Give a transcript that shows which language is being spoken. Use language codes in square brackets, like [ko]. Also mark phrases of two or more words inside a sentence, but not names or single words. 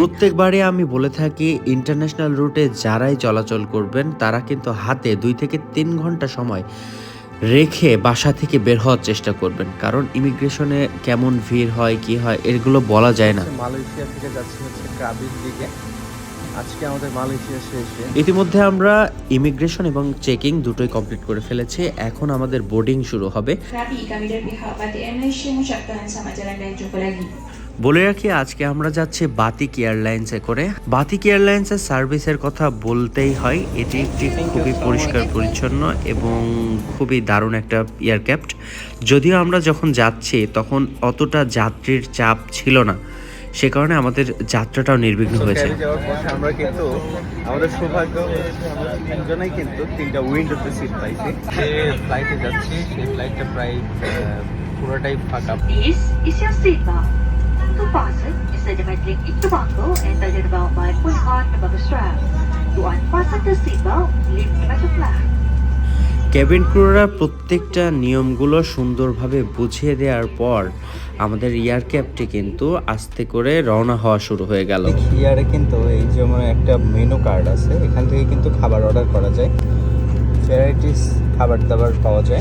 [bn] প্রত্যেকবারে আমি বলে থাকি [en] international route [bn] যারাই চলাচল করবেন তারা কিন্তু হাতে 2 থেকে 3 ঘন্টা সময় রেখে বাসা থেকে বের হওয়ার চেষ্টা করবেন, কারণ ইমিগ্রেশনে কেমন ভিড় হয় কি হয় এগুলো বলা যায় না। মালয়েশিয়া থেকে যাচ্ছি হচ্ছে ক্রাবির দিকে। আজকে আমাদের মালয়েশিয়া শেষে। ইতিমধ্যে আমরা ইমিগ্রেশন এবং চেকিং দুটোই কমপ্লিট করে ফেলেছি। এখন আমাদের বোর্ডিং শুরু হবে। [ms] Krabi, kami dari pihak Batik Air Malaysia mengucapkan selamat jalan dan jumpa lagi. [bn] বলে রাখি আজকে আমরা যাচ্ছি বাতিক এয়ারলাইন্সে করে। বাতিক এয়ারলাইন্সের সার্ভিসের কথা বলতেই হয়, এটি একটি খুবই পরিষ্কার পরিচ্ছন্ন এবং খুবই দারুণ একটা এয়ারক্রাফট। যদিও আমরা যখন যাচ্ছি তখন অতটা যাত্রীর চাপ ছিল না, সে কারণে আমাদের যাত্রাটাও নির্বিঘ্ন হয়েছে। ক্রাবি যাওয়ার পথে আমরা কিন্তু আমাদের সৌভাগ্য হচ্ছে আমরা তিনজনেই কিন্তু 3টা উইন্ডোতে সিট পাইছি। যে ফ্লাইটে যাচ্ছি সেই ফ্লাইটটা প্রায় পুরোটাই ফাঁকা। [en] This is your seatbelt. To fasten, instantly click into buckle and tighten the belt by pulling on the buckle strap. To unfasten the seatbelt, lift the metal flap. cabin crew [bn] প্রত্যেকটা নিয়মগুলো সুন্দরভাবে বুঝিয়ে দেওয়ার পর আমাদের এয়ারক্রাফটটি কিন্তু আস্তে করে রওনা হওয়া শুরু হয়ে গেল। ইয়ারে কিন্তু এই যেমন একটা [en] menu card [bn] আছে, এখান থেকে কিন্তু খাবার অর্ডার করা যায়, ভ্যারাইটিস খাবার দাবার পাওয়া যায়।